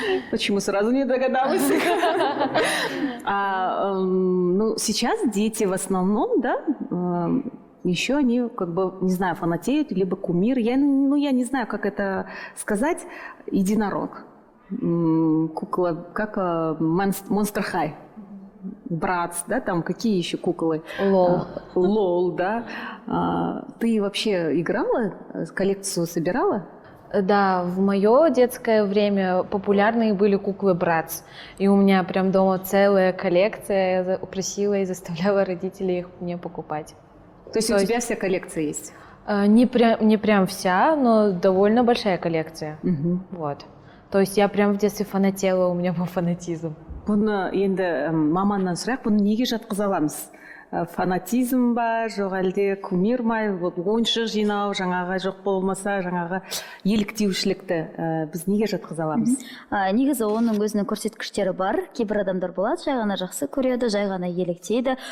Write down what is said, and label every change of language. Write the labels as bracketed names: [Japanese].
[Russian] Почему сразу не догадалась? Ну, сейчас дети в основном, да, еще они, как бы, не знаю, фанатеют, либо кумир. Я не знаю, как это сказать. Единорог. Кукла, как Monster High. Братс, да, там какие еще куклы? Лол. Лол, да. Ты вообще играла, коллекцию собирала? Да, в мое детское время популярные были куклы Братс. И у меня прям дома целая коллекция. Я просила и заставляла родителей их мне покупать. То есть у тебя вся коллекция есть? Не прям вся, но довольно большая коллекция. Вот. То есть я прям в детстве фанатела, у меня был фанатизм. [Kazakh] Бұны енді маманнан сұрақ, бұны неге жатқыза аламыз? Фанатизм ба, жоқ әлде кумир ма, ойыншық жинау, жаңағы жоқ болмаса, жаңағы еліктеушілікті біз неге жатқыза аламыз? Негізі оның өзінің көрсеткіштері бар. Кейбір адамдар болады, жай ғана жақсы көреді, жай ғана еліктейді.